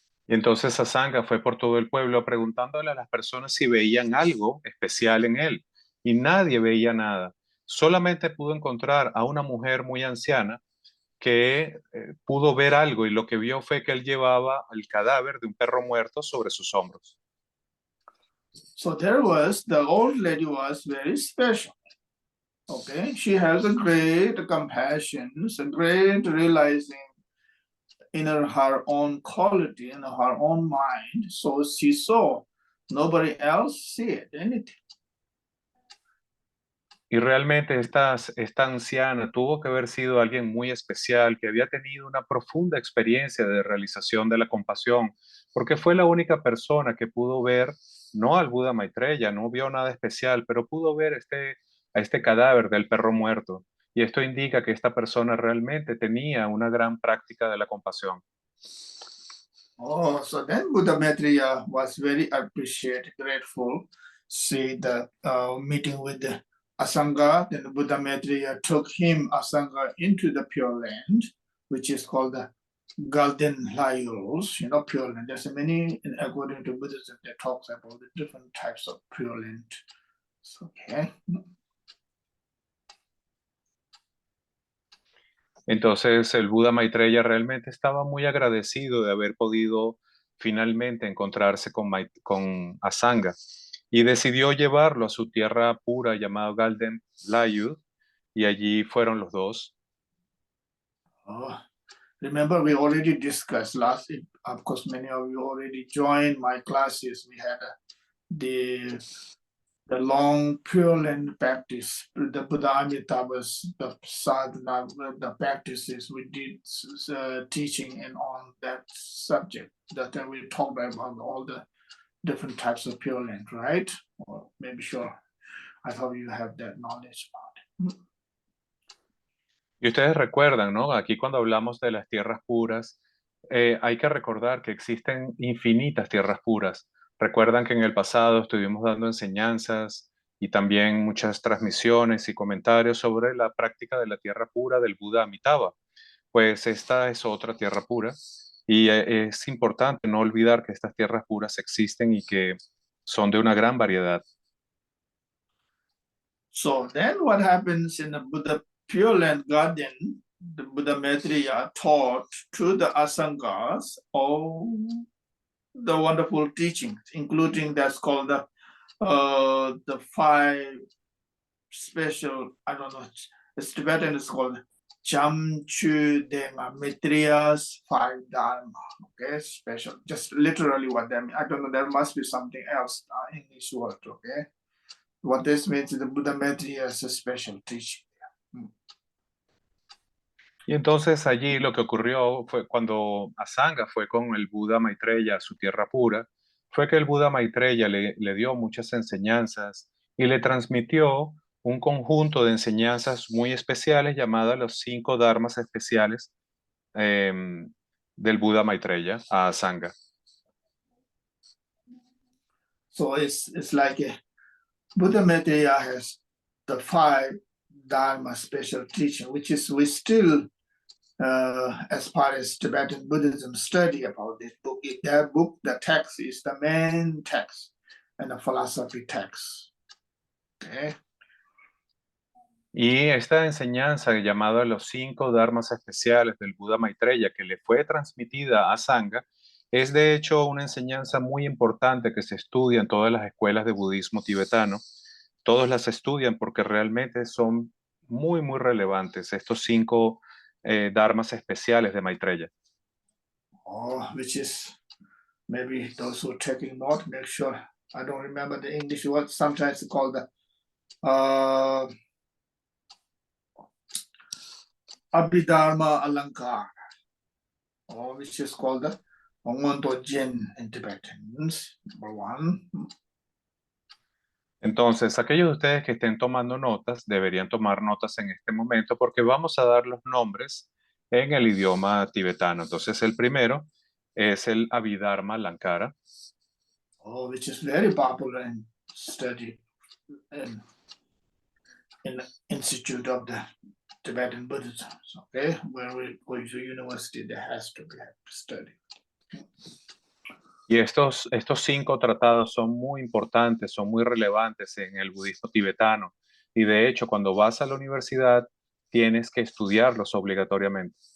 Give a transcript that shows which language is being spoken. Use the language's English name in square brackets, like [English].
[Spanish] Y entonces Asanga fue por todo el pueblo preguntándole a las personas si veían algo especial en él. Y nadie veía nada. Solamente pudo encontrar a una mujer muy anciana que pudo ver algo y lo que vio fue que él llevaba el cadáver de un perro muerto sobre sus hombros. [English] So the old lady was very special. Okay, she has a great compassion, a great realizing in her own quality, in her own mind. So she saw, nobody else see it, anything. [Spanish] Y realmente esta anciana tuvo que haber sido alguien muy especial, que había tenido una profunda experiencia de realización de la compasión, porque fue la única persona que pudo ver, no al Buda Maitreya, no vio nada especial, pero pudo ver a este cadáver del perro muerto. Y esto indica que esta persona realmente tenía una gran práctica de la compasión. [English] Oh, so then Buddha Maitreya was very appreciative, grateful. See the meeting with the Asanga, then Buddha Maitreya took him, Asanga, into the Pure Land, which is called the Golden Lyles, Pure Land. There's many, according to Buddhism, that talks about the different types of Pure Land. Okay. [Spanish] Entonces el Buda Maitreya realmente estaba muy agradecido de haber podido finalmente encontrarse con Asanga y decidió llevarlo a su tierra pura llamada Golden Lyud y allí fueron los dos. [English] Oh, remember, we already discussed of course, many of you already joined my classes. We had the long Pure Land practice, the Buddha Amitabha's, the sadhana, the practices we did teaching and on that subject. That we talked about all the different types of Pure Land, right? Or maybe sure. I hope you have that knowledge about it. [Spanish] Y ustedes recuerdan, ¿no? Aquí cuando hablamos de las tierras puras, hay que recordar que existen infinitas tierras puras. Recuerdan que en el pasado estuvimos dando enseñanzas y también muchas transmisiones y comentarios sobre la práctica de la tierra pura del Buda Amitabha. Pues esta es otra tierra pura y es importante no olvidar que estas tierras puras existen y que son de una gran variedad. [English] So then what happens in the Buddha Pure Land Garden, the Buddha Maitreya taught to the Asangas all the wonderful teachings, including that's called the 5 special, I don't know, it's Tibetan, it's called Chamchu Dema, Maitreya's 5 Dharma, okay, special, just literally what that means. I don't know, there must be something else in this word, okay. What this means is the Buddha Maitreya is a special teaching. [Spanish] Y entonces allí lo que ocurrió fue cuando Asanga fue con el Buda Maitreya a su tierra pura, fue que el Buda Maitreya le dio muchas enseñanzas y le transmitió un conjunto de enseñanzas muy especiales llamadas los 5 dharmas especiales del Buda Maitreya a Asanga. [English] So it's like Buddha Maitreya has the 5 Dharma special teaching, which is we still as far as Tibetan Buddhism study about this book. In their book, the text is the main text and the philosophy text. Okay. [Spanish] Y esta enseñanza llamada los 5 dharmas especiales del Buda Maitreya que le fue transmitida a Sangha es de hecho una enseñanza muy importante que se estudia en todas las escuelas de budismo tibetano. Todos las estudian porque realmente son muy, muy relevantes estos 5 dharmas especiales de Maitreya. [English] Which is maybe those who are taking note, make sure. I don't remember the English word. Sometimes it's called the Abhidharma Alankara, which is called the Ongonto Jin in Tibetans. Number 1. [Spanish] Entonces, aquellos de ustedes que estén tomando notas, deberían tomar notas en este momento porque vamos a dar los nombres en el idioma tibetano. Entonces, el primero es el Abhidharma Alankara. [English] Which is very popular in study in the Institute of the Tibetan Buddhism. Okay, when we go to university, there has to be a study. [Spanish] Y estos 5 tratados son muy importantes, son muy relevantes en el budismo tibetano. Y de hecho, cuando vas a la universidad, tienes que estudiarlos obligatoriamente.